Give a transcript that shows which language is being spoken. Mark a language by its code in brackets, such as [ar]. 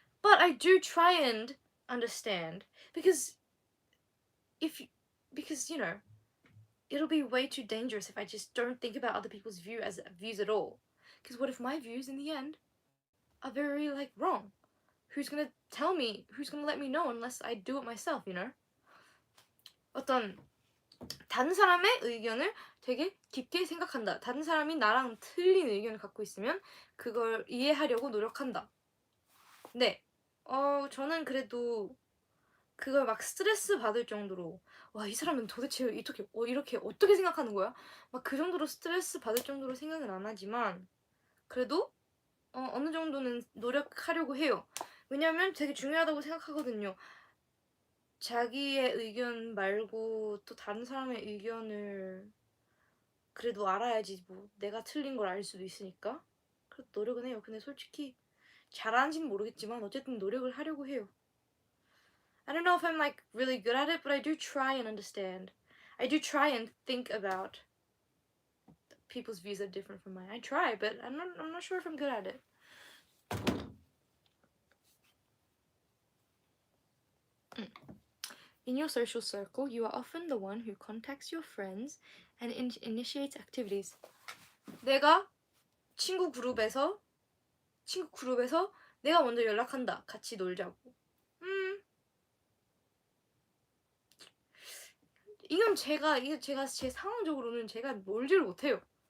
[en] But I do try and understand because you know it'll be way too dangerous if I just don't think about other people's views at all. Because what if my views in the end are very wrong? Who's gonna tell me? Who's gonna let me know unless I do it myself, you know? [ko] 어떤 다른 사람의 의견을 되게 깊게 생각한다. 다른 사람이 나랑 틀린 의견을 갖고 있으면 그걸 이해하려고 노력한다. 네. 저는 그래도 그걸 스트레스 받을 정도로 와, 이 사람은 도대체 이렇게 어떻게 생각하는 거야? 그 정도로 스트레스 받을 정도로 생각은 안 하지만 그래도 어느 정도는 노력하려고 해요. 왜냐면 되게 중요하다고 생각하거든요. 자기의 의견 말고 또 다른 사람의 의견을 그래도 알아야지 내가 틀린 걸 알 수도 있으니까. 그래서 노력은 해요. 근데 솔직히 잘하는지는 모르겠지만 어쨌든 노력을 하려고 해요. [en] I don't know if I'm like really good at it, but I do try and understand. I do try and think about people's views that are different from mine. I try, but I'm not sure if I'm good at it. In your social circle, you are often the one who contacts your friends and initiates activities. [ko] 내가 친구 그룹에서 내가 먼저 연락한다. 같이 놀자고. 이건 제가 제 상황적으로는 제가 놀지를 못해요.